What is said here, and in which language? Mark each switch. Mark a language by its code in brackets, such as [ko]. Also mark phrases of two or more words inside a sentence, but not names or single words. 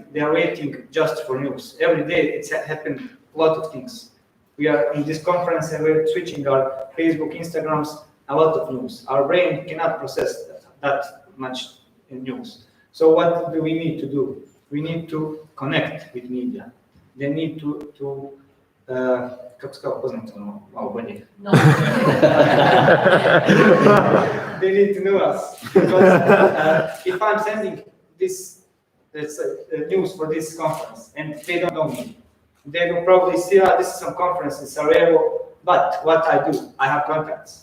[en] They are waiting just for news. Every day it's happened a lot of things. We are in this conference and we're switching our Facebook, Instagrams, a lot of news. Our brain cannot process that much news. So what do we need to do? We need to connect with media. They need to [bs] kako se kao poznato malo bolje? [en] No. They need to know us. Because if I'm sending this news for this conference and they don't know me, they will probably see, this is some conference in Sarajevo, but what I do, I have contacts.